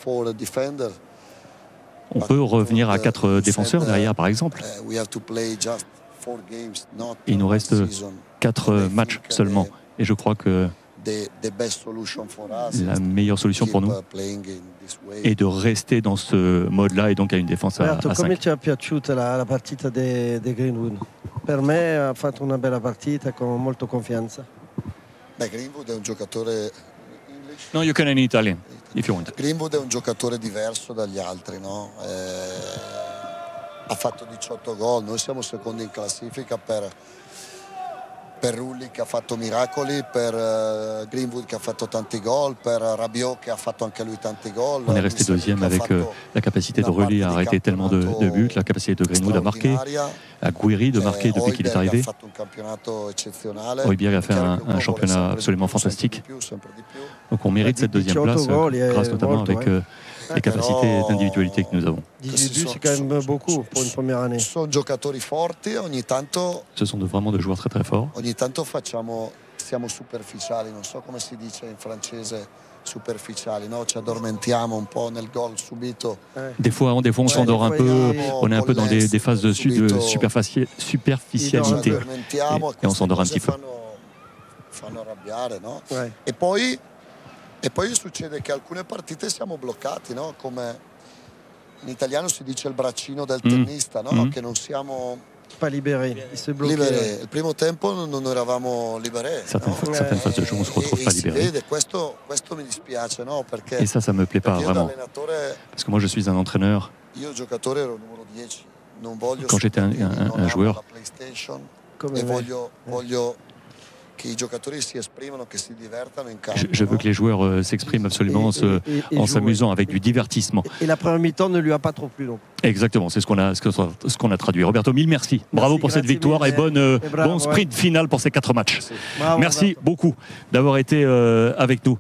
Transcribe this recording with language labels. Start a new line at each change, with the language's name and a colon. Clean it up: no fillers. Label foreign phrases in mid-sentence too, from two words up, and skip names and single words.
French: On peut revenir à 4 défenseurs derrière, par exemple. Il nous reste 4 matchs seulement. Et je crois que la meilleure solution pour nous est de rester dans ce mode-là et donc à une défense à 5.
Italian: Come ti è piaciuta la partita di Greenwood? Per me ha fatto una bella partita con molta confianza. Greenwood è un giocatore. No,
English: you can in Italian if you want.
Italian: Greenwood è un giocatore diverso dagli altri, no? Ha fatto 18 gol, noi siamo secondi in classifica per Rulli che ha fatto miracoli, per Greenwood che ha fatto tanti gol, per Rabiot che ha fatto anche lui tanti gol.
French: On est resté deuxième avec la capacité de Rulli à arrêter tellement de buts, la capacité de Greenwood à marquer, à Guiri de marquer depuis qu'il est arrivé. Højbjerg a fait un championnat absolument fantastique. Donc on mérite cette deuxième place grâce notamment avec les capacités d'individualité que nous avons. 18 buts, c'est quand même beaucoup pour une première année. Ce sont
Italian: giocatori forti, ogni tanto.
French: Ce sont vraiment de joueurs très très forts.
Italian: Ogni tanto siamo superficiali, non so come si dice in francese. Superficiali, no? Ci addormentiamo un po' nel gol subito.
French: Des fois on s'endort un peu, on est un peu dans des phases de superficialité et on s'endort un petit peu.
Italian: Fanno arrabbiare, no? E poi succede che alcune partite siamo bloccati, no? Come in italiano si dice il braccino del tennista, no? Che non siamo
French: Pas libéré, il s'est bloqué.
Italian: liberi. Il primo tempo non eravamo liberi.
French: Certaines phases de jeu, on se retrouve
Italian: E
French: pas
Italian: si
French: libéré.
Italian: vede, questo mi dispiace, no? Perché
French: Et ça me plaît pas
Italian: io da
French: vraiment.
Italian: allenatore,
French: Parce que moi, je suis un entraîneur.
Italian: io giocatore ero il numero 10. Non voglio
French: Quand j'étais un
Italian: non amo
French: joueur,
Italian: la PlayStation Come e me. voglio che i giocatori si esprimano, che si divertano in campo.
French: je veux
Italian: no?
French: que les joueurs s'expriment absolument Et en jouer. s'amusant avec du divertissement. Et la première mi-temps ne lui a pas trop plu. Donc. Exactement, c'est ce qu'on a traduit. Roberto, mille merci. Bravo pour cette
Italian: grazie
French: victoire et
Italian: mille.
French: bon sprint final pour ces 4 matchs. Bravo, Merci Roberto. beaucoup d'avoir été avec nous.